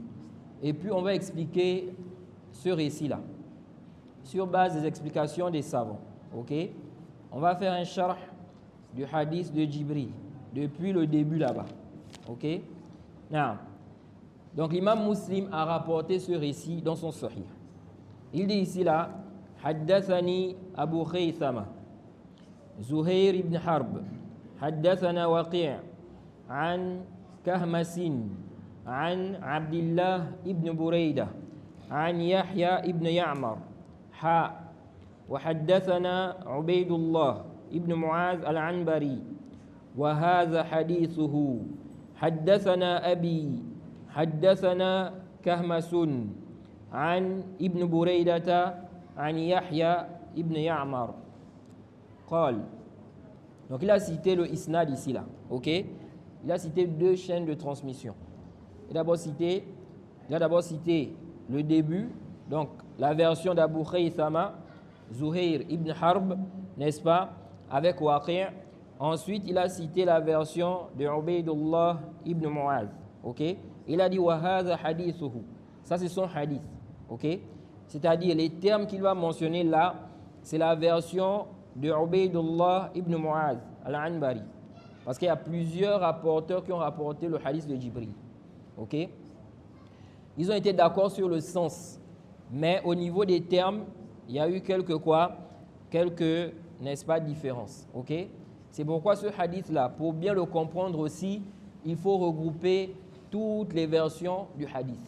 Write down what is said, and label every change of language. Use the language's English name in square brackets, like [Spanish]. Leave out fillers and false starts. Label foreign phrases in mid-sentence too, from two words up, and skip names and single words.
[French] Et puis, on va expliquer ce récit-là sur base des explications des savants. Ok? On va faire un sharh du hadith de Jibril depuis le début là-bas. Ok? Now, donc, l'imam Muslim a rapporté ce récit dans son Sahih. Il dit ici là, [Arabic] حدثني أبو خيثمة زهير بن حرب حدثنا وقيع عن كهمس عن عبد الله بن بريدة عن يحيى بن يعمر وحدثنا عبيد الله بن معاذ العنبري وهذا حديثه حدثنا أبي حدثنا كهمس عن ابن بريدة عن يحيى ابن يعمر قال. [French] Donc il a cité le isnad ici là, ok? Il a cité deux chaînes de transmission. Il a d'abord cité le début, donc la version d'Abu Khaythama, Zuhair ibn Harb, n'est-ce pas, avec Waqi'. Ensuite, il a cité la version de Ubaydullah ibn Mu'az, ok? Il a dit [Arabic] وهذا حديثه. [French] Ça c'est son hadith, ok? C'est-à-dire les termes qu'il va mentionner là, c'est la version de Ubaydullah ibn Mu'az al-Anbari. Parce qu'il y a plusieurs rapporteurs qui ont rapporté le hadith de Jibril. Ok? Ils ont été d'accord sur le sens. Mais au niveau des termes, il y a eu quelques, n'est-ce pas, différences. Ok? C'est pourquoi ce hadith-là, pour bien le comprendre aussi, il faut regrouper toutes les versions du hadith.